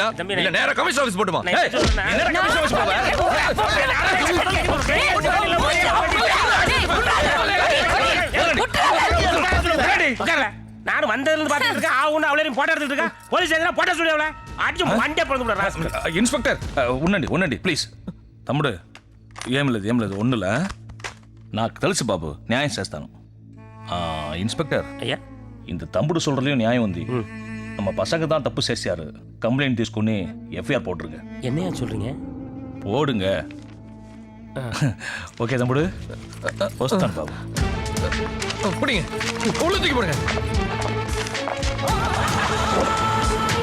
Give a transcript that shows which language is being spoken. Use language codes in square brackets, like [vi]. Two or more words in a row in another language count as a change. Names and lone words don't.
[ta] இல்ல நேரா கமிஷனர் ஆபீஸ் போட்டுமா? என்னடா கமிஷன் ஆபீஸ் போவ? நானும் வந்ததுல இருந்து பாத்துட்டு இருக்கேன். ஆவுன்னு அவளையும் போட்டோ எடுத்துட்டு இருக்கா. போலீஸ் எதுனா போட்டோ ஸ்டுடியோல அடிச்சு மண்டே பொளந்து விடுறா. [te] ఇన్స్పెక్టర్ ఉండండి ప్లీజ్. తమ్ముడు ఏం లేదు ఒన్నుల నాకు తెలుసు బాబు, న్యాయం చేస్తాను. ఇన్స్పెక్టర్ [ta] ஐயா இந்த தம்புடு சொல்றதுலயும் நியாயம் ఉంది. நம்ம பசங்க தான் தப்பு చేశారు. கம்ப்ளைண்ட் తీసుకుని எஃப்ஐஆர் போட்டுருங்க. என்னையா சொல்றீங்க? போடுங்க. ஓகே [te] తమ్ముడు, వస్తాను బాబు. [ta] புடிங்க, உள்ள தூக்கி போடுங்க.